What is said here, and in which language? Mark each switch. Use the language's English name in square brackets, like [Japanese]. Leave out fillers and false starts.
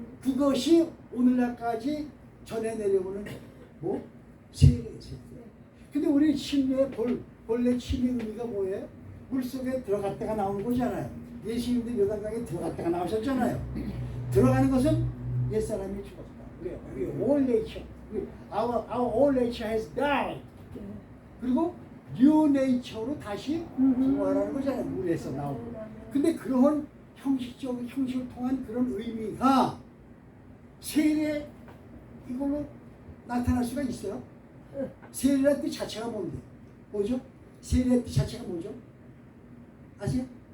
[Korean] 그것이 오늘날까지 전해 내려오는 뭐 세례예요. 근데 우리 침례의 본래 침례 의미가 뭐예요? 물속에 들어갔다가 나오는 거잖아요. 예수님도 요단강에 들어갔다가 나오셨잖아요. 들어가는 것은 옛사람이 죽었다. 우리 [English] all nature, our all nature has died. [Korean] 그리고 [English] new nature [Korean] 로 다시 부활하는 거잖아요. 물에서 나오고. 근데 그런 형식을 통한 그런 의미가 세례 이걸로 나타날 수가 있어요. 세례의 뜻 자체가 뭔데? 뭐죠? 세례의 뜻 자체가 뭐죠? 아세요?